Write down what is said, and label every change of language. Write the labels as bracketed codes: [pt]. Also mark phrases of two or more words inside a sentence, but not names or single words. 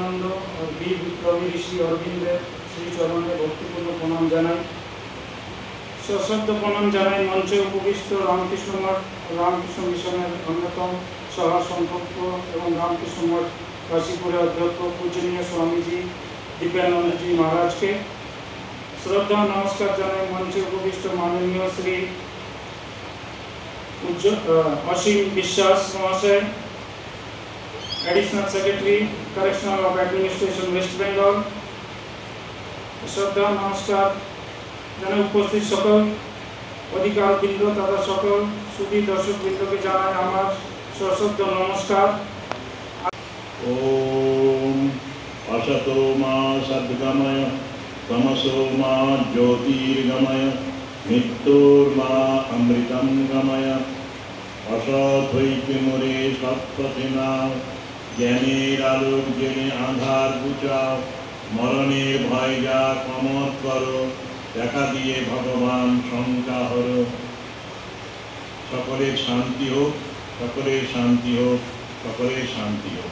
[bn] আর বীর বিপ্লবী ঋষি অরবিন্দের শ্রীচরণে ভক্তিপূর্ণ প্রণাম জানাই। সশব্দ প্রণাম জানাই মঞ্চে উপবিষ্ট রামকৃষ্ণ মঠ রামকৃষ্ণ মিশনের অন্যতম সভা সংকল্প এবং রামকৃষ্ণ মঠ কাশীপুর অধ্যক্ষ পূজনীয় স্বামীজি দিব্যানন্দ জি মহারাজ কে। শ্রদ্ধা নমস্কার জানাই মঞ্চে উপবিষ্ট মাননীয় শ্রী অসীম বিশ্বাস মহাশয়, [en] Additional Secretary Correctional of Administration West Bengal. [bn] শ্রদ্ধা নমস্কার জানাই উপস্থিত সকল অধিকার বৃন্দ তথা সকল সুধী দর্শক বৃন্দ কে জানাই আমার সশব্দ নমস্কার। [sa] ओम असतो मा सद्गमय तमसो मा ज्योतिर्गमय मृत्युर्मा अमृतं गमय [bn] असत হইতে মোরে সৎপথে নাও জ্ঞানের আলোক জেনে আঁধার বুঝাও মরণের ভয় যা কমত করো দেখা দিয়ে ভগবান শঙ্কা হরো। সকলের শান্তি হোক, সকলের শান্তি হোক, সকলের শান্তি হোক।